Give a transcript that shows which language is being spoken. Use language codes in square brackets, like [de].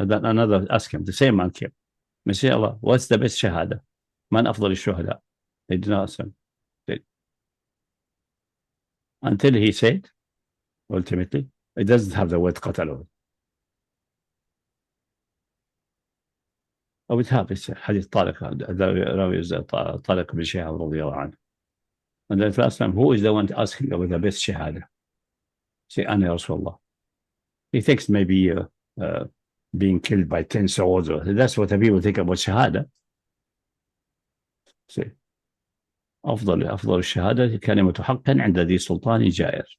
[en] And then another asked him, the same man came. Messiah Allah, what's the best shahada? [ar] Man afdal al-shuhada? [en] He did not answer him. Until he said, ultimately, it doesn't have the word qatalu. [ar] أو [en] it has [ar] حديث طارق راوي طارق بن شهاب رضي الله عنه. [en] And then last time, who is the one asking about the best shahada? Say, [ar] Ana Ya Rasulullah. [en] He thinks maybe being killed by 10 swords. That's what the people think about shahada. See, [ar] أفضل الشهادة كلمة حق عند ذي سلطان جائر.